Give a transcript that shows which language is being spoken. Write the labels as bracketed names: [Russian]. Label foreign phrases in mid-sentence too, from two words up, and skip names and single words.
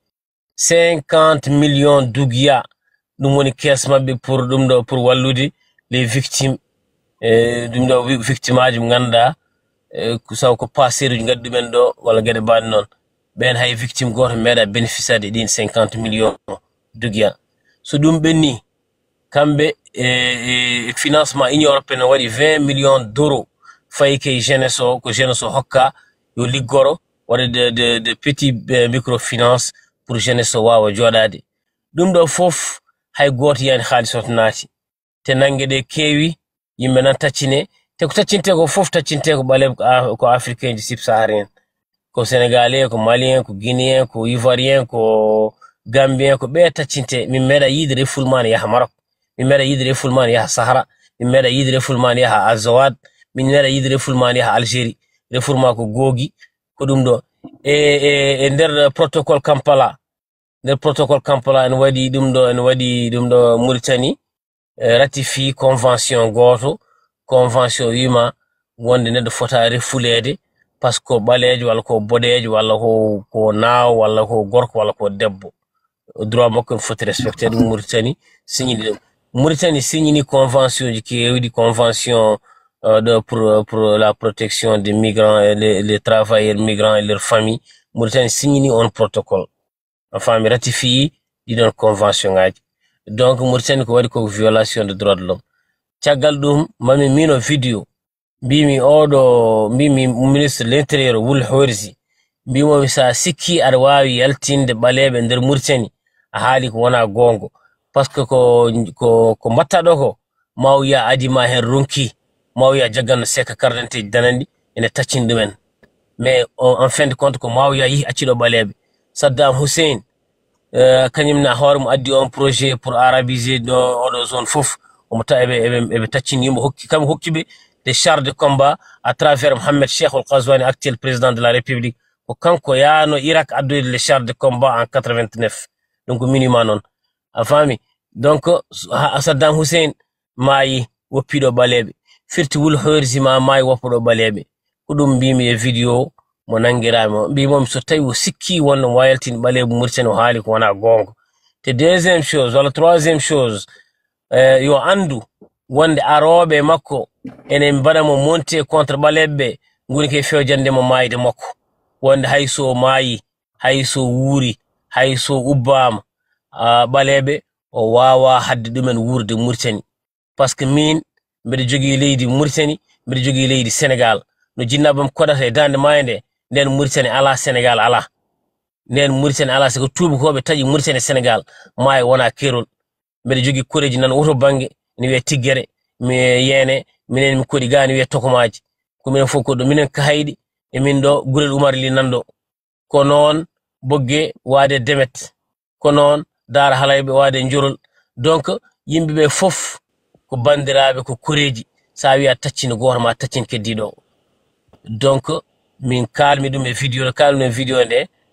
[French] 50 millions d'ouguiya [Fula] dum woni caisse mabbe pour dum do pour wallude [French] les victimes [Fula] dum do victimaji nganda ko saw ko passeru ngaddu men do wala gede bad non ben hay victime goto meda bénéficiade din [French] 50 millions d'ouguiya [Fula] so dum benni kambe financement Union européenne wadi [French] 20 millions d'euros [Fula] fay kay jeunesse hokka yo liggoro wadi de petit [French] microfinance pour jeunesse [Fula] wawa jodade dum do fof hay goto yani khalisot naati te nangede kewi yimbe nan taccine te ko taccinte ko fof taccinte ko bale ko [French] africain du sub-saharien [Fula] ko sénégalais ko malien ko guinéen ko ivoirien ko gambien ko be taccinte min meda yidre fulman yaha Maroc min meda yidre fulman yaha Sahara min meda yidre fulman yaha Azawad min meda yidre fulman yaha Algérie refour mako googi ko ɗum ɗo e nder protocole Kampala en waɗi ɗum ɗo Mauritanie ratifie convention goto convention wima wonde neɗɗo fota refulede [French] par ce que [Fula] ɓalejo walla ko boɗejo walla ko naaw walla ko gorko walla ko debbo droit makko foti respecté ɗum Mauritanie signini ɗum Mauritanie signini convention ji kewɗi convention [French] pour la protection des migrants et les travailleurs migrants et leurs familles [Fula] Mauritanie signini on protocole enfin ratifie ɗiɗon convention ngaji donc Mauritanie ko waɗi ko [French] violation de droit de l'homme [Fula] caggal ɗum mami mino vidéo mbimi [French] ministre de l'intérieur [Fula] Wul Horsi mbimomi sa sikki aɗa wawi yaltinde ɓaleɓe nder Mauritanie a haali ko wona gongo [French] par ce que [Fula] ko mbatta ɗo ko mawya adima hen ronki mawya jagganno seka [French] carte d'identité [Fula] danandi ene taccini ɗumen [French] mais en fin de compte [Fula] ko mawya yi acciɗo ɓaleɓe Saddam Hussein kañumna hoore mo addi on [French] projet pour arabiser [Fula] ɗo oɗo zone fof omo tawi eɓe taccini yimɓe kamɓe hokkiɓe [French] des chars de combat à travers [Fula] Mohamed Cheikh Al Ghazouani [French] actuel président de la [Fula] République ko kanko yaano Irak addoyde [French] les chars de combat en 89 [Fula] donc minima noon a faami donc Saddam Hussein maayi woppiɗo ɓaleɓe firti Wul Horsi ma maayi woppuɗo ɓaleɓe ko ɗum mbimi e vidéo mo nangirami o mbimomi so tawi o sikki wonno mo wayaltini ɓaleɓe Mauritanie o haali ko wona gonga te [French] deuxième chose [Fula] walla [French] troisième chose [Fula] yo andu wonde aroɓe makko ene mbaɗamo [French] monté contre [Fula] ɓaleɓe goni ke fewjandemo maayde makko wonde hayso maayi hayso wuuri hayso ubbama ɓaleɓe o wawa hadde ɗumen wurde Mauritanie [French] par ce que [Fula] min mbeɗa jogui leydi Mauritanie mbeɗa jogui leydi Sénégal no jinnabam kodata e dande maayo nde nden Mauritanie ala Sénégal ala nden Mauritanie ala siko tubakoɓe taƴi Mauritanie Sénégal maayo wona kerol mbeɗa jogui koreji nan woto banggue ne wiye Tiggere mi yene minen mi koɗi ga ne wiye Tokomaji ko minen fof ko ɗo minen kahayɗi e min ɗo Gurel Oumar Ly nanɗo ko noon Bogge waade Demet ko noon Daara Halayɓe waade Njorol donc yimɓeɓe fof ko bandiraɓe ko koreji sa wiya taccini goto ma taccini keddiɗo donc min kalmi ɗum e vidéo nde